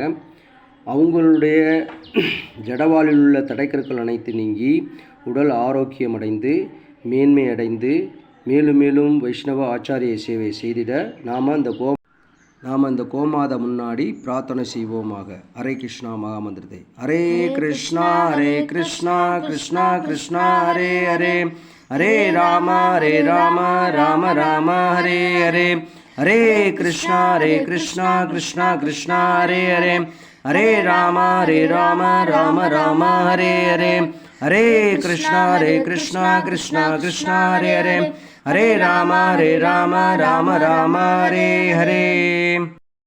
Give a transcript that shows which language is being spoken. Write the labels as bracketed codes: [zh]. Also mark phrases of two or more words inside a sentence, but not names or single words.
[ta] அவங்களுடைய ஜடவாலில் உள்ள தடைக்கற்கள் அனைத்து நீங்கி உடல் ஆரோக்கியமடைந்து மேன்மை அடைந்து மேலும் மேலும் வைஷ்ணவ ஆச்சாரிய சேவை செய்திட நாம் அந்த கோமாத முன்னாடி பிரார்த்தனை செய்வோமாக. ஹரே கிருஷ்ணா மகாமந்திரத்தை. ஹரே கிருஷ்ணா, கிருஷ்ணா கிருஷ்ணா, ஹரே ஹரே, ஹரே ராம, ராம ராம, ஹரே ஹரே, ஹரே கிருஷ்ணா, கிருஷ்ணா கிருஷ்ணா, ஹரே ஹரே, ஹரே ராம, ராம ராம, ஹரே ஹரே, ஹரே கிருஷ்ணா, கிருஷ்ணா கிருஷ்ணா, ஹரே ஹரே, ஹரே ராம, ராம ராம, ஹரே ஹரே.